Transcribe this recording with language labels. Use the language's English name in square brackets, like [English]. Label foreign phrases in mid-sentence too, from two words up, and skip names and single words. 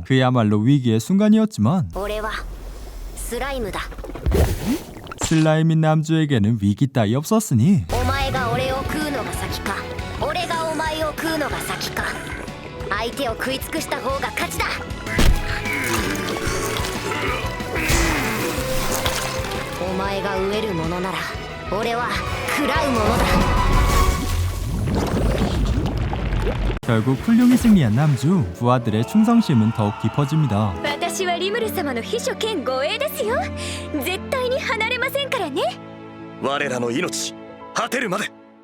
[Korean] 그야말로 위기의 순간이었지만 [Japanese] 俺はスライムだ。 [Korean] 슬라임인 남주에게는 위기 따위 없었으니 [Japanese] お前が俺を食うのが先か、俺がお前を食うのが先か。相手を食い尽くした方が勝ちだ。お前が飢えるものなら俺は食らうものだ。 [Korean] 결국 훌륭히 승리한 남주. 부하들의 충성심은 더욱 깊어집니다. [Japanese] 私はリムル様の秘書兼護衛ですよ。絶対に離れませんからね。我らの命果てるまで。